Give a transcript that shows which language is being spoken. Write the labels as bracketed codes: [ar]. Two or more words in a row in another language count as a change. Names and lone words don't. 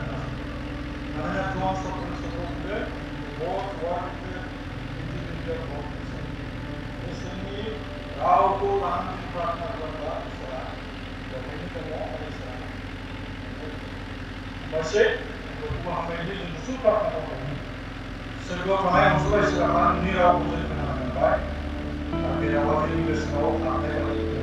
[brx] मानोना जन 17 बुंदों [en] God's word is the integrity of [brx] इसोरनि रावखौ लानानै प्रार्थना खालामबा इसोरा बेवहायनो दङ आरो इसोरा मोनसे बेखौ हामबायदि जों गुसु प्रार्थना खालामो सोरगोआव थानाय अनसुला इसोरा नोंनि रावखौ जों खोनानो मोनबाय आरो बे रावा जोंनि गोसोआव हाबनाय बायदि